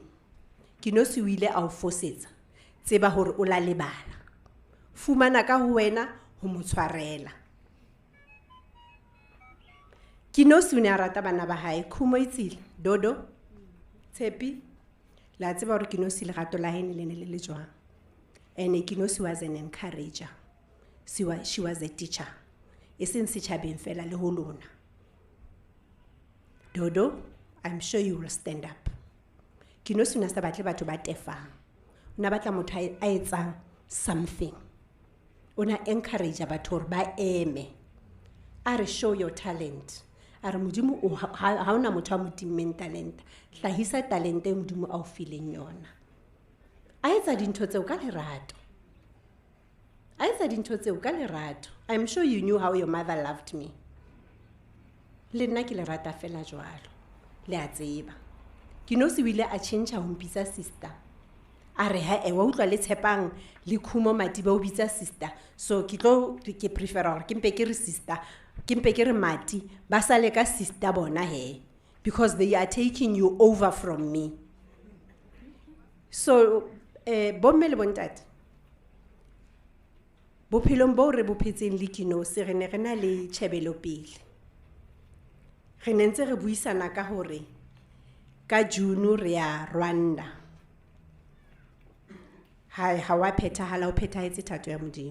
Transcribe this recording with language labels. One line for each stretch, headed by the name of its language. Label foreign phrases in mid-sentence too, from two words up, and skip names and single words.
Southern Sotho: Kenosi o ile a o fosetsa, tseba hore o la lebala. Fumana ka ho wena ho mo tshwarela. Kenosi o ne a rata bana ba hae, Khumo Itsile, Dodo, Tshepi, la tseba hore Kenosi lerato la hae ne le jwang.
English: And Kenosi was an encourager. She was a teacher.
Southern Sotho: E seng setjhabeng fela le ho lona.
English: Dodo, I'm sure you will stand up.
Southern Sotho: Kenosi o ne sa batle batho ba tefang. O ne batla motho a etsang something. Ona encourage batho hore ba eme.
English: Are show your talent.
Southern Sotho: Are Modimo ha ona motho a mo timmeng talent. Hlahisa talent e Modimo a o fileng yona. A etsa dintho tseo ka lerato. A etsa dintho tseo ka lerato.
English: I'm sure you knew how your mother loved me.
Southern Sotho: Le nna ke le rata fela jwalo. Le a tseba. Kenosi o ile a change ho mpitsa sister. Are ha e wa utlwa le Tshepang le Khumo Mati ba o bitsa sister. So ke prefer hore ke mpe ke re sister, ke mpe ke re Mati ba sale ka sister bona he,
English: because they are taking you over from me.
Southern Sotho: So bomme le bontate, bophelong bo re bophetseng le Kenosi re ne re na le tjhebelo pele. Re ne ntse re buisana ka hore ka June re ya Rwanda. Ha wa phethahala o phethahetse thato ya Modimo.